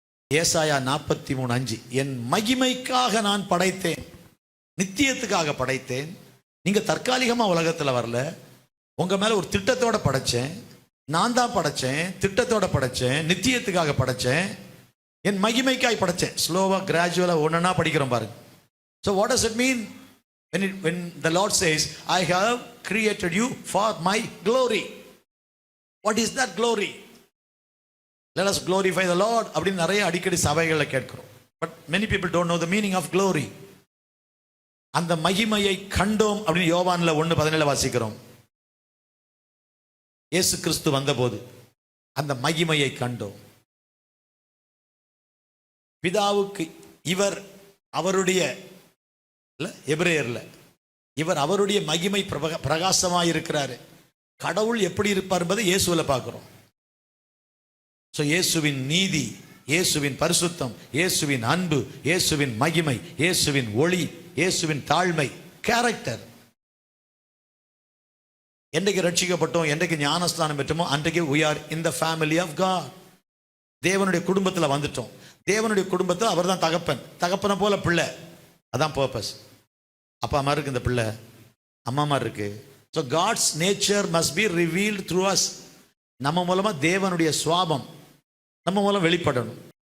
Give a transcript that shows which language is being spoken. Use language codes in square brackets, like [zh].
[ta] ஏசாயா 43:5, என் மகிமைக்காக நான் படைத்தேன், நித்தியத்துக்காக படைத்தேன். நீங்க தற்காலிகமா உலகத்துல வரல, உங்க மேல ஒரு திட்டத்தோட படைச்சேன். நான் தான் படைச்சேன், திட்டத்தோட படைச்சேன், நித்தியத்துக்காக படைச்சேன், என் மகிமைக்காய் படைச்சேன். ஸ்லோவா கிராஜுவலா ஒன்னா படிக்கிறோம் பாருங்க. [en] So what does it mean when the Lord says, I have created you for my glory? What is that glory? Let us glorify the Lord [ta] அப்படின்னு நிறைய அடிக்கடி சபைகளை கேட்கிறோம். [en] But many people don't know the meaning of glory. [ta] அந்த மகிமையை கண்டோம் அப்படின்னு யோவான்ல 1:17 வாசிக்கிறோம். இயேசு கிறிஸ்து வந்தபோது அந்த மகிமையை கண்டோம். பிதாவுக்கு இவர் அவருடைய எபிரேயர்ல இவர் அவருடைய மகிமை பிரகாசமாய் இருக்கிறாரு. கடவுள் எப்படி இருப்பார் என்பதை இயேசுல பார்க்கிறோம். சோ இயேசுவின் நீதி, இயேசுவின் பரிசுத்தம், இயேசுவின் அன்பு, இயேசுவின் மகிமை, இயேசுவின் ஒளி, இயேசுவின் தாழ்மை, கேரக்டர். என்றைக்கு ரட்சிக்கப்பட்டோம், என்றைக்கு ஞானஸ்தானம் பெற்றோமோ அன்றைக்கு [en] we are in the family of God. [ta] தேவனுடைய குடும்பத்தில் வந்துட்டோம். தேவனுடைய குடும்பத்தில் அவர் தான் தகப்பன், தகப்பனை போல பிள்ளை. அதான் பர்பஸ். அப்பா அம்மா இருக்கு, இந்த பிள்ளை அம்மா அம்மா இருக்கு. So [en] God's nature must be revealed through us. [ta] நம்ம மூலமா தேவனுடைய சுவாபம் நம்ம மூலம் வெளிப்படணும்.